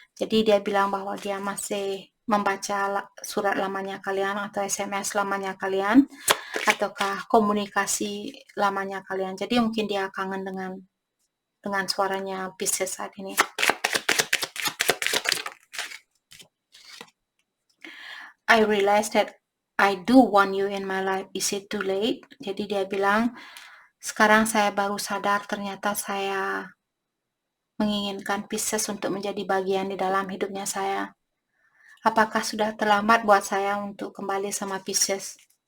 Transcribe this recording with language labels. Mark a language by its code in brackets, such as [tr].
[id] Jadi dia bilang bahwa dia masih membaca surat lamanya kalian atau SMS lamanya kalian ataukah komunikasi lamanya kalian. Jadi mungkin dia kangen dengan suaranya Pisces saat ini. [en] I realized that I do want you in my life. Is it too late? [id] Jadi dia bilang, sekarang saya baru sadar ternyata saya menginginkan Pisces untuk menjadi bagian di dalam hidupnya saya. Apakah sudah terlambat buat saya untuk kembali sama Pisces?